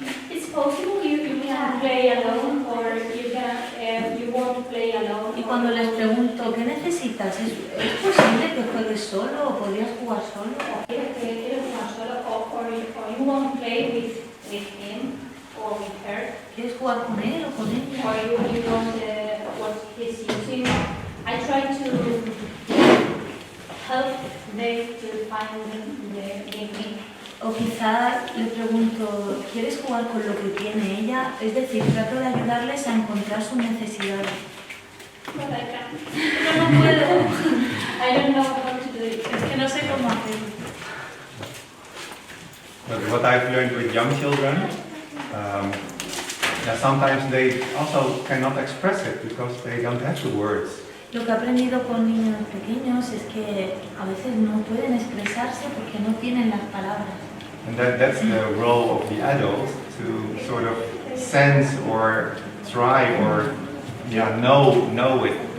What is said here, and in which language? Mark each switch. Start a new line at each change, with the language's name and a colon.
English: It's possible you can play alone or you want to play alone.
Spanish: Y cuando les pregunto, ¿qué necesitas? ¿Es posible que juegues solo o podrías jugar solo? ¿Quieres jugar solo
English: or you want to play with him or with her?
Spanish: ¿Quieres jugar con él o con ella?
English: Or you want what he's using? I try to help them to find the need.
Spanish: O quizá le pregunto, ¿quieres jugar con lo que tiene ella? Es decir, trato de ayudarles a encontrar sus necesidades.
English: But I can't.
Spanish: Pero no puedo.
English: I don't know how to do it.
Spanish: Es que no sé cómo hacerlo.
English: But what I've learned with young children, that sometimes they also cannot express it because they don't have the words.
Spanish: Lo que he aprendido con niños pequeños es que a veces no pueden expresarse porque no tienen las palabras.
English: And that's the role of the adult to sort of sense or try or know it.